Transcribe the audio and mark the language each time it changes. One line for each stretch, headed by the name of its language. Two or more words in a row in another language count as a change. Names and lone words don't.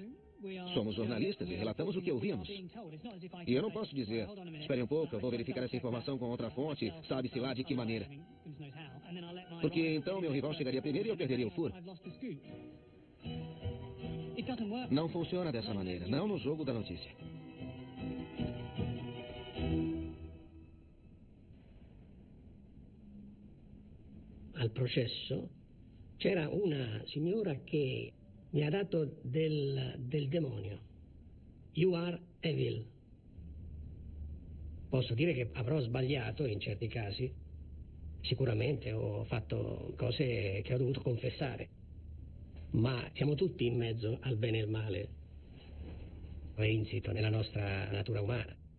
Portuguese: Somos jornalistas e relatamos o que ouvimos. E eu não posso dizer, espere um pouco, eu vou verificar essa informação com outra fonte, sabe-se lá de que maneira. Porque então meu rival chegaria primeiro e eu perderia o furo. Não funciona dessa maneira, não no jogo da notícia.
Italian: Al processo c'era una signora che mi ha dato del demonio.
English: You are evil.
Italian: Posso dire che avrò sbagliato in certi casi. Sicuramente ho fatto cose che ho dovuto confessare. Ma siamo tutti in mezzo al bene e al male. È insito nella nostra natura umana.